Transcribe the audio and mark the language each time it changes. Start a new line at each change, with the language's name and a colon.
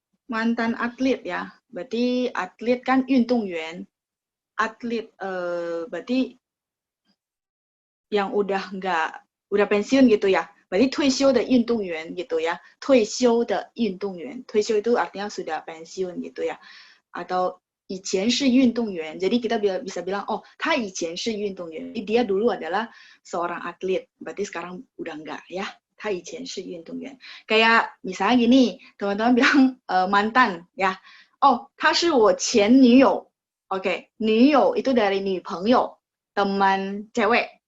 Indonesian: Mantan atlet ya. Berarti atlet kan 运动员. Atlet berarti yang udah pensiun gitu ya. Berarti
Chinese: 退休的运动员
Indonesian: gitu ya.
Chinese: 退休的运动员.
Indonesian: 退休 itu artinya sudah pensiun gitu ya. Atau
Chinese: 以前是运动员.
Indonesian: Jadi kita bisa bilang, oh,
Chinese: 他以前是运动员.
Indonesian: Jadi dia dulu adalah seorang atlet. Berarti sekarang udah enggak ya.
Chinese: 他以前是运动员.
Indonesian: Kayak misalnya gini, teman-teman bilang mantan ya.
Chinese: Oh, 他是我前女友.
Indonesian: Oke, 女友 itu dari 女朋友, teman cewek.